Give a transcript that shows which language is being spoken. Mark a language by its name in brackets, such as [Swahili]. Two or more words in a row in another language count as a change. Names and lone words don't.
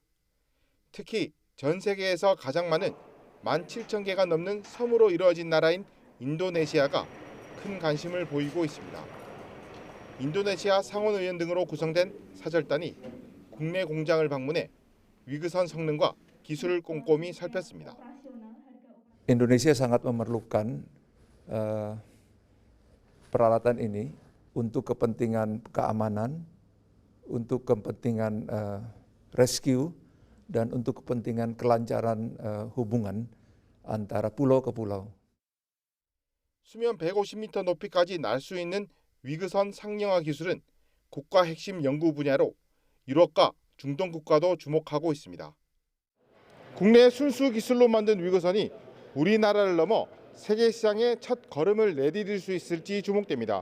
[Korean] 특히 전 세계에서 가장 많은 17,000개가 넘는 섬으로 이루어진 나라인 인도네시아가 큰 관심을 보이고 있습니다. 인도네시아 상원의원 등으로 구성된 사절단이 국내 공장을 방문해 위그선 성능과 기술을 꼼꼼히 살폈습니다. [Indonesian] Indonesia sangat memerlukan peralatan ini untuk kepentingan keamanan, untuk kepentingan rescue, dan untuk kepentingan kelancaran hubungan antara pulau ke pulau. [Korean] 수면 150m 높이까지 날 수 있는 위그선 상용화 기술은 국가 핵심 연구 분야로 유럽과 중동 국가도 주목하고 있습니다. 국내 순수 기술로 만든 위그선이 우리나라를 넘어 세계 시장에 첫 걸음을 내디딜 수 있을지 주목됩니다.